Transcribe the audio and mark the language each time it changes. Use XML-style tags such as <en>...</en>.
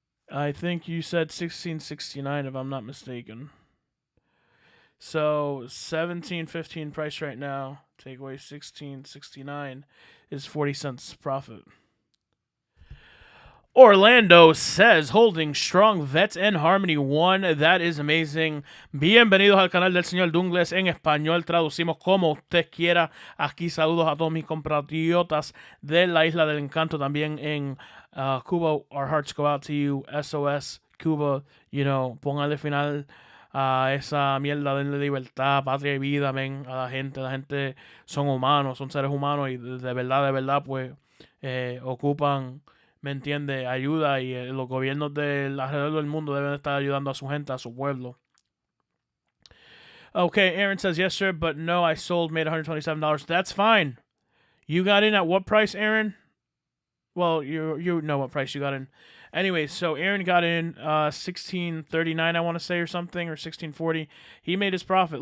<en>I think you said 1669 if I'm not mistaken. So 17.15 price right now. Take away 16.69 is 40 cents profit. Orlando says, holding strong, Vets and Harmony 1. That is amazing.</en> <es>Bienvenidos al canal del señor Dungles en español. Traducimos como usted quiera. Aquí saludos a todos mis compatriotas de la Isla del Encanto. También en Cuba,</es> <en>our hearts go out to you.</en> <es>SOS, Cuba, póngale final a esa mierda de libertad, patria y vida, men. A la gente son humanos, son seres humanos y de verdad, pues ocupan... ¿Me entiende? Ayuda y los gobiernos alrededor del mundo deben estar ayudando a su gente, a su pueblo.</es> <en>Okay, Aaron says, yes, sir, but no, I sold, made $127. That's fine. You got in at what price, Aaron? Well, you know what price you got in. Anyway, so Aaron got in $16.39, I want to say, or something, or $16.40. He made his profit.</en>